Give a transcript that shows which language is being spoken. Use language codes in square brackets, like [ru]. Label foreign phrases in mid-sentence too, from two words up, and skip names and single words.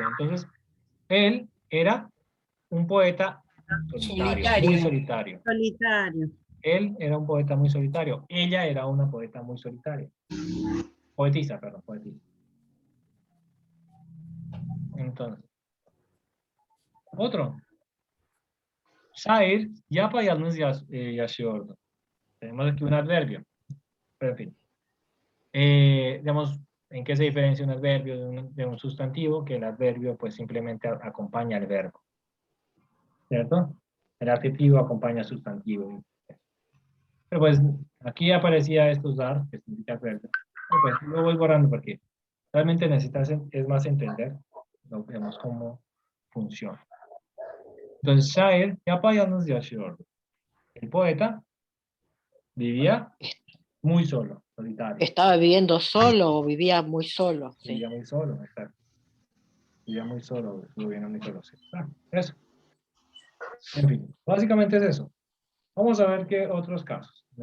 [es] Entonces, él era un poeta solitario, muy solitario. Solitario. Él era un poeta muy solitario. Ella era una poeta muy solitaria. Poetisa, perdón, poetisa. Entonces, otro. [tr] Şair yapayalnız yaşıyordu. [es] Tenemos aquí un adverbio. Pero en fin. Digamos, ¿en qué se diferencia un adverbio de un sustantivo? Que el adverbio pues simplemente acompaña al verbo. ¿Cierto? El adjetivo acompaña al sustantivo. Pero pues aquí aparecía esto usar, que significa adverbio. Pero pues lo voy borrando porque realmente necesitas es más entender, vemos cómo funciona. Entonces, [tr] şair yapayalnız yaşıyordu. [es] El poeta vivía muy solo, solitario. Estaba viviendo solo o vivía muy solo. Sí. Vivía muy solo, exacto. Vivía muy solo, estuvo viviendo muy solo. Sí. Eso. En fin, básicamente es eso. Vamos a ver qué otros casos.